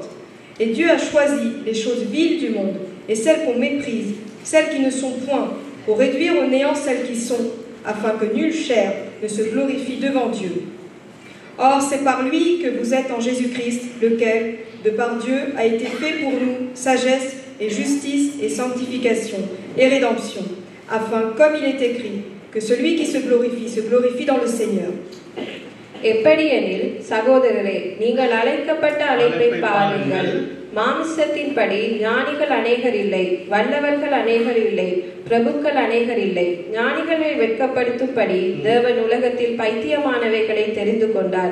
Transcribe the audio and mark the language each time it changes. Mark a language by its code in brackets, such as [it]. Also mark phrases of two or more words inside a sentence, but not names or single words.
[fr] Et Dieu a choisi les choses viles du monde et celles qu'on méprise, celles qui ne sont point, pour réduire au néant celles qui sont, afin que nulle chair ne se glorifie devant Dieu. Or, c'est par lui que vous êtes en Jésus-Christ, lequel, de par Dieu, a été fait pour nous sagesse et justice et sanctification et rédemption, afin, comme il est écrit, que celui qui se glorifie dans le Seigneur. [ta] எப்படியெனில் சகோதரரே, நீங்கள் அழைக்கப்பட்ட அழைப்பை பாருங்கள். மாம்சத்தின்படி ஞானிகள் அநேகர் இல்லை, வல்லவர்கள் அநேகர் இல்லை, பிரபுக்கள் அநேகர் இல்லை. ஞானிகளை வெட்கப்படுத்தும்படி தேவன் உலகத்தில் பைத்தியமானவைகளை தெரிந்து கொண்டார்.